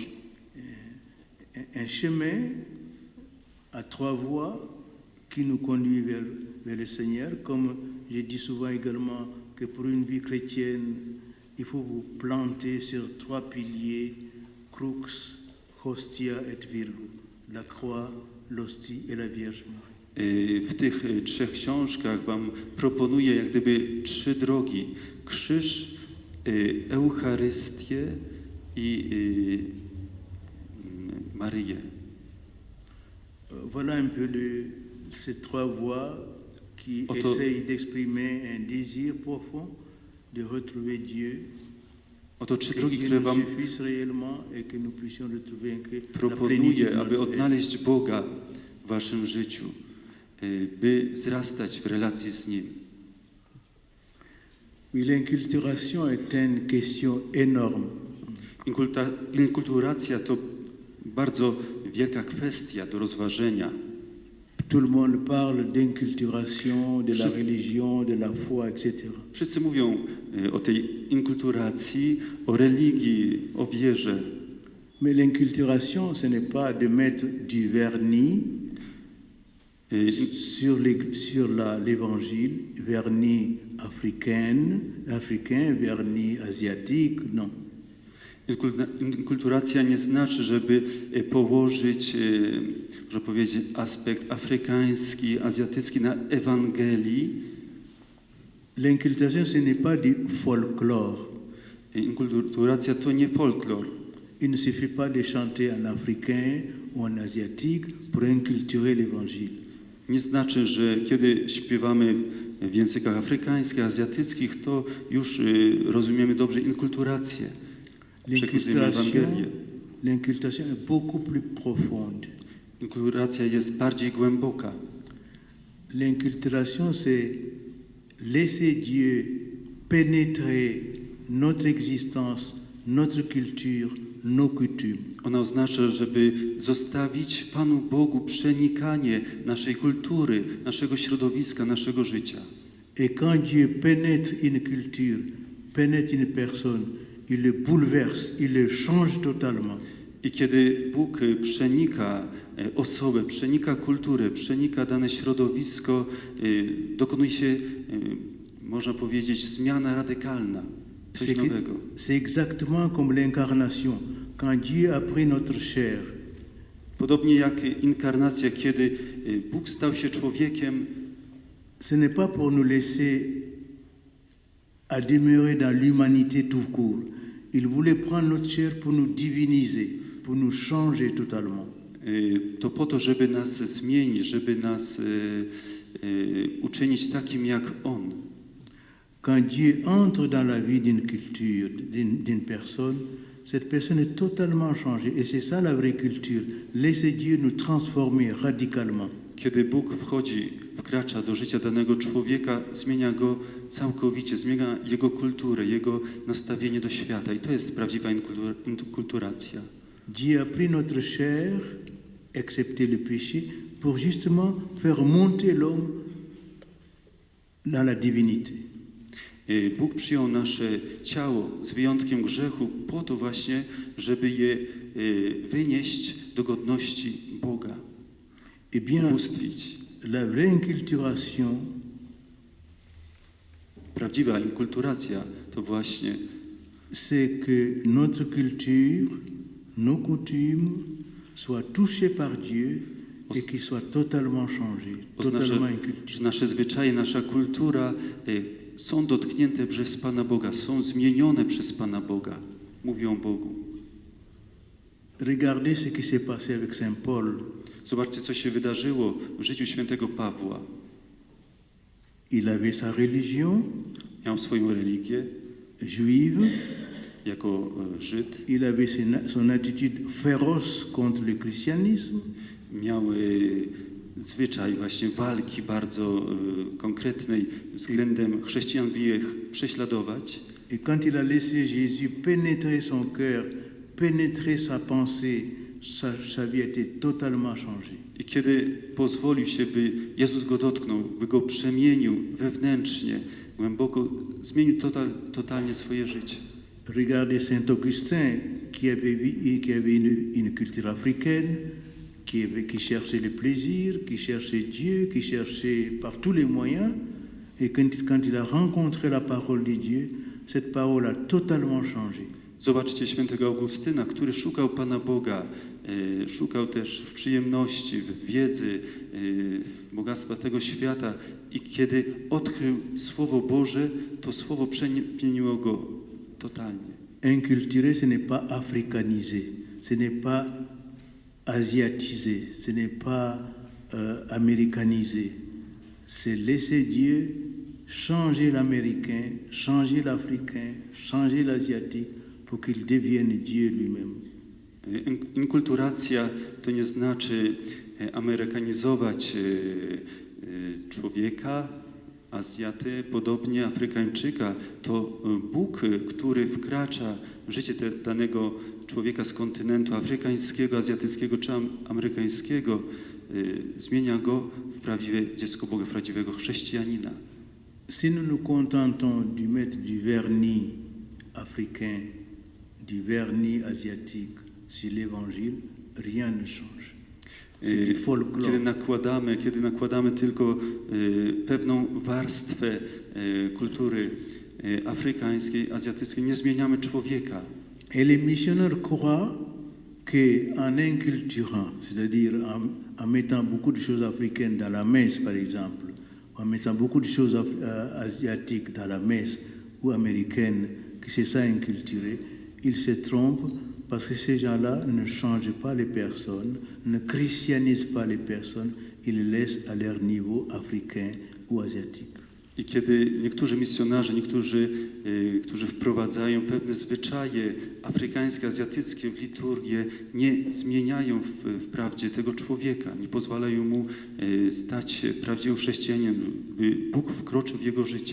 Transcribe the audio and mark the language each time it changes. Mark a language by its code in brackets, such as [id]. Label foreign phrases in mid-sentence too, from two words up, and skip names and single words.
[fr] un chemin à 3 voies qui nous conduit vers le Seigneur. Comme je dis souvent également que pour une vie chrétienne, il faut vous planter sur 3 piliers, [la] crux, hostia et virgo, [fr] la croix, l'hostie et la Vierge Marie. [pl] w tych 3 książkach wam proponuję jak gdyby 3 drogi. Krzyż, Eucharystię i Maryję. [fr] Voilà un peu ces 3 voies qui essayent d'exprimer un désir profond de retrouver Dieu. [pl] Oto 3 [fr] Que [pl] drogi, [fr] Dieu [pl] które [fr] nous [pl] wam [fr] suffise réellement et que nous puissions retrouver la plénitude [pl] proponuję, [fr] de [pl] aby [fr] notre être. [pl] odnaleźć Boga w waszym życiu, by wzrastać w relacji z Nim. [fr] Oui, l'inculturation est une question énorme. [pl] Inkulturacja to bardzo wielka kwestia do rozważenia. [fr] Tout le monde parle d'inculturation, de la [pl] Wszyscy- [fr] religion, de la foi, etc. [pl] Wszyscy mówią o tej inkulturacji, o religii, o wierze. [fr] Mais l'inculturation, ce n'est pas de mettre du vernis sur l'évangile, vernis africain, vernis asiatique, non. [pl] Inkulturacja nie znaczy, żeby położyć, można powiedzieć, aspekt afrykański, azjatycki na Ewangelii. [fr] L'inculturation, ce n'est pas du folklore. [pl] Inkulturacja to nie folklor. [fr] Il ne suffit pas de chanter en africain ou en asiatique pour inculturer l'évangile. [pl] Nie znaczy, że kiedy śpiewamy w językach afrykańskich, azjatyckich, to już rozumiemy dobrze inkulturację. Przekazujemy Ewangelię. [fr] L'inculturation est beaucoup plus profonde. [pl] Inkulturacja jest bardziej głęboka. [fr] L'inculturation, c'est laisser Dieu pénétrer notre existence, notre culture, nos coutumes. [pl] Ona oznacza, żeby zostawić Panu Bogu przenikanie naszej kultury, naszego środowiska, naszego życia. [fr] Et quand Dieu pénètre une culture, pénètre une personne, il le bouleverse, il le change totalement. [pl] I kiedy Bóg przenika osobę, przenika kulturę, przenika dane środowisko, dokonuje się, można powiedzieć, zmiana radykalna, coś nowego. [fr] C'est exactement comme l'incarnation. Quand Dieu a pris notre chair, [pl] Podobnie jak inkarnacja, kiedy Bóg stał się człowiekiem, [fr] ce n'est pas pour nous laisser à demeurer dans l'humanité tout court. Il voulait prendre notre chair pour nous diviniser, pour nous changer totalement. [pl] to po to, żeby nas zmienić, żeby nas uczynić takim jak On. [fr] Quand Dieu entre dans la vie d'une culture, d'une personne, cette personne est totalement changée. Et c'est ça la vraie culture. Laissez Dieu nous transformer radicalement. [pl] Kiedy Bóg wkracza do życia danego człowieka, zmienia go całkowicie, zmienia jego kulturę, jego nastawienie do świata. I to jest prawdziwa inkulturacja. [fr] Dieu a pris notre chair, excepté le péché, pour justement faire monter l'homme dans la divinité. [pl] Bóg przyjął nasze ciało z wyjątkiem grzechu po to właśnie, żeby je wynieść do godności Boga, [fr] Eh bien, [pl] ubóstwić. [fr] la vraie inculturation, [pl] Prawdziwa inkulturacja to właśnie [fr] c'est que notre culture, nos coutumes soient touchées par Dieu et qu'ils soient totalement changées, totalement inculturées. [pl] że nasze zwyczaje, nasza kultura są dotknięte przez Pana Boga, są zmienione przez Pana Boga. Mówią o Bogu. [fr] Regardez ce qui s'est passé avec Saint Paul. [pl] Zobaczcie, co się wydarzyło w życiu świętego Pawła. [fr] Il avait sa religion [pl] Miał swoją religię [fr] juive, [pl] jako Żyd, [fr] il avait son attitude féroce contre le christianisme, [pl] miał zwyczaj właśnie walki bardzo konkretnej względem chrześcijan, by ich prześladować. [fr] Et quand il a laissé Jésus pénétrer son cœur, pénétrer sa pensée, sa vie a été totalement changée. [pl] I kiedy pozwolił się, by Jezus go dotknął, by go przemienił wewnętrznie, głęboko, zmienił totalnie swoje życie. [fr] Regardez Saint Augustin qui avait une culture africaine, qui cherchait le plaisir, qui cherchait Dieu, qui cherchait par tous les moyens. Et quand il a rencontré la parole de Dieu, cette parole a totalement changé. [pl] Zobaczcie świętego Augustyna, który szukał Pana Boga, szukał też w przyjemności, w wiedzy, w bogactwa tego świata i kiedy odkrył Słowo Boże, to Słowo przemieniło go totalnie. [fr] Inculturé, ce n'est pas africanisé, ce n'est pas asiatisé, ce n'est pas américanisé. C'est laisser Dieu changer l'Américain, changer l'Africain, changer l'Asiatique pour qu'il devienne Dieu lui-même. [pl] Inkulturacja to nie znaczy amerykanizować człowieka, Azjaty, podobnie Afrykańczyka. To Bóg, który wkracza w życie danego człowieka z kontynentu afrykańskiego, azjatyckiego czy amerykańskiego, zmienia go w prawdziwe dziecko Boga, w prawdziwego chrześcijanina. [fr] Si nous nous contentons de mettre du vernis africain, du vernis asiatique sur l'évangile, rien ne change. C'est du folklore. [pl] Kiedy nakładamy tylko pewną warstwę kultury afrykańskiej, azjatyckiej, nie zmieniamy człowieka. [fr] Et les missionnaires croient qu'en inculturant, c'est-à-dire en mettant beaucoup de choses africaines dans la messe, par exemple, en mettant beaucoup de choses asiatiques dans la messe ou américaines, que c'est ça inculturé, ils se trompent parce que ces gens-là ne changent pas les personnes, ne christianisent pas les personnes, ils les laissent à leur niveau africain ou asiatique. [pl] I kiedy niektórzy misjonarze, którzy wprowadzają pewne zwyczaje afrykańskie, azjatyckie w liturgię, nie zmieniają wprawdzie tego człowieka, nie pozwalają mu stać się prawdziwym chrześcijaninem, by Bóg wkroczył w jego życie.